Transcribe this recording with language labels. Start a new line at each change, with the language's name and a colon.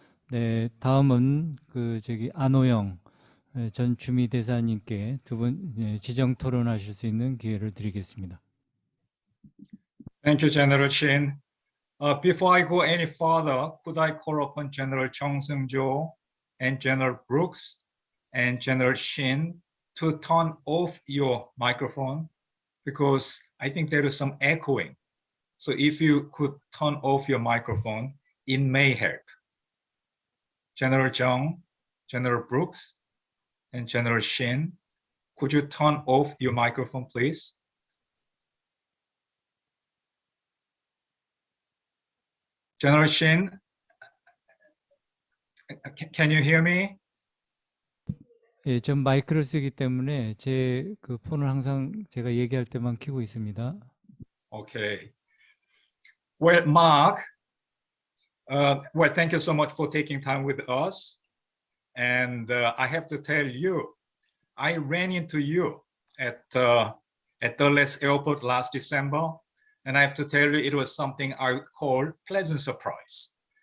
Korean: 네, 다음은 안호영 전 주미대사님께 두 분 지정 토론하실 수 있는 기회를 드리겠습니다.
English: Thank you, General Shin. Before I go any further, could I call upon General Chung Seung-jo and General Brooks and General Shin to turn off your microphone, because I think there is some echoing. So if you could turn off your microphone, it may help. General Chung, General Brooks, and General Shin, could you turn off your microphone, please? General Shin, can you hear me?
Korean: 예, 전 마이크를 쓰기 때문에 제 폰을 항상 제가 얘기할 때만 켜고 있습니다.
English: Okay. Well, Mark, well, thank you so much for taking time with us. And I have to tell you, I ran into you at Dulles Airport last December. And I have to tell you, it was something I would call pleasant surprise.